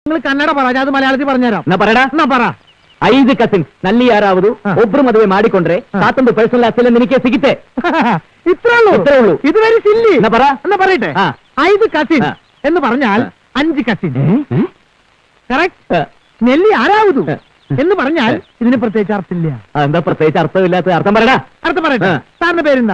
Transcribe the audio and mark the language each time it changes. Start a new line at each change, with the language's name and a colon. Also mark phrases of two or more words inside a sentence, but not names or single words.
Malayalam: നിങ്ങൾ കന്നഡ പറ, ഞാൻ അത് മലയാളത്തിൽ പറഞ്ഞുതരാം.
Kannada: ನಾ ಬರಡ
Malayalam: എന്നാ പറ.
Kannada: 5 ಕಸಿನ್ಸ್ ನಲ್ಲಿ ಯಾರಾವುದು ಒಬ್ರು ಮದುವೆ ಮಾಡಿಕೊಂಡ್ರೆ ಸಾತೊಂದು ಪರ್ಸನಲ್ ಆಸ್ತಿ ನಿನಗೆ ಸಿಗುತ್ತೆ.
Malayalam: ഇത്രേ ഉള്ളൂ. ഇത്
English: very silly.
Malayalam: എന്നാ പറ. എന്നാ പറയട്ടെ. 5 കസിൻ എന്ന് പറഞ്ഞാൽ 5 കസിൻ. കറക്റ്റ്. നെല്ലി ആരാവതു എന്ന് പറഞ്ഞാൽ ഇതിന് പ്രത്യേകിച്ച് അർത്ഥമില്ല. എന്താ പ്രത്യേകിച്ച് അർത്ഥമില്ലാത്ത അർത്ഥം പറയടാ. അർത്ഥം പറയട്ടെ. സാറിന്റെ പേരെന്താ?